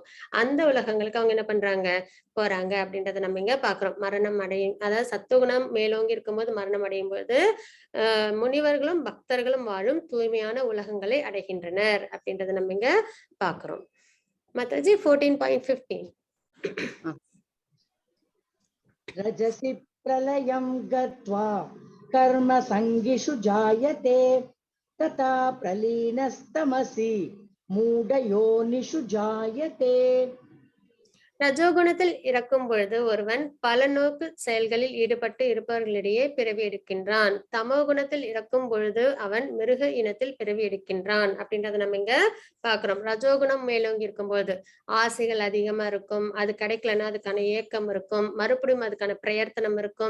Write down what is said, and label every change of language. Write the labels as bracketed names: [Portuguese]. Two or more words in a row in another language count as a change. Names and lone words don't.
[Tamil] அந்த உலகங்களுக்கு அவங்க என்ன பண்றாங்க, போறாங்க அப்படின்றத நம்ம இங்க பாக்குறோம். மரணம் அடையும், அதாவது சத்துவகுணம் மேலோங்கி இருக்கும்போது மரணம் அடையும் போது முனிவர்களும் பக்தர்களும் வாழும் தூய்மையான உலகங்களை அடைகின்றனர் அப்படின்றத நம்ம இங்க பாக்குறோம். மாதாஜி 14.15. [Sanskrit] रजसि प्रलयं गत्वा कर्म संगिषु जायते तथा प्रलीनस्तमसि मूढयोनिषु जायते. [Tamil] ரஜோகுணத்தில் இறக்கும் பொழுது ஒருவன் பல நோக்கு செயல்களில் ஈடுபட்டு இருப்பவர்களிடையே பிறவி எடுக்கின்றான். தமோ குணத்தில் இறக்கும் பொழுது அவன் மிருக இனத்தில் பிறவி எடுக்கின்றான் அப்படின்றத நம்ம இங்க பாக்குறோம். ரஜோகுணம் மேலோங்கி இருக்கும் போது ஆசைகள் அதிகமா இருக்கும், அது கிடைக்கலன்னா அதுக்கான ஏக்கம் இருக்கும், மறுபடியும் அதுக்கான பிரயத்தனம் இருக்கும்.